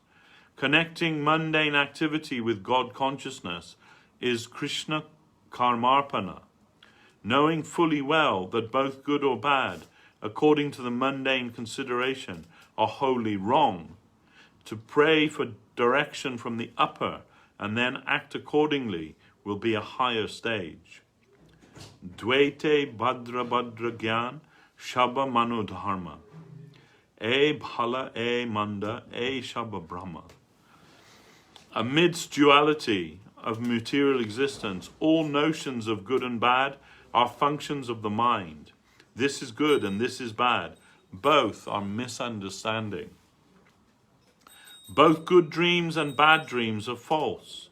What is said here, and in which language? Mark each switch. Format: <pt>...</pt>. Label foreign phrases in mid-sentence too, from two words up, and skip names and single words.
<en>Connecting mundane activity with God consciousness is Krishna karmarpana, knowing fully well that both good or bad, according to the mundane consideration, are wholly wrong. To pray for direction from the upper and then act accordingly will be a higher stage.</en> <bn>দ্বৈতে ভদ্র ভদ্র জ্ঞান সব মনো ধর্ম. এ ভাল এ মন্দ এ সব ভ্রম.</bn> <en>Amidst duality of material existence, all notions of good and bad are functions of the mind. This is good and this is bad. Both are misunderstanding. Both good dreams and bad dreams are false.</en>